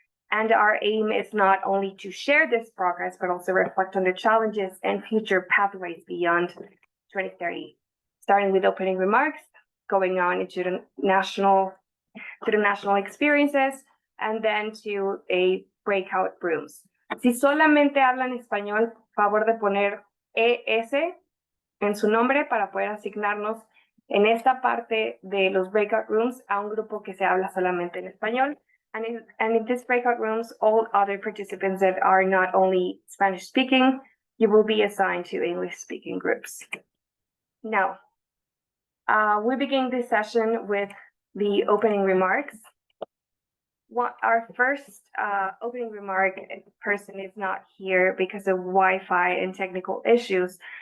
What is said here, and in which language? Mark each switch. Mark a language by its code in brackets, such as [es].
[en] And our aim is not only to share this progress, but also reflect on the challenges and future pathways beyond 2030, starting with opening remarks, going on into the national experiences, and then to a breakout rooms. [es] Si solamente hablan español, favor de poner ES en su nombre para poder asignarnos en esta parte de los breakout rooms a un grupo que se habla solamente en español. [en] And in this breakout rooms, all other participants that are not only Spanish speaking, you will be assigned to English speaking groups. Now, we begin this session with the opening remarks. Our first opening remark person is not here because of Wi-Fi and technical issues.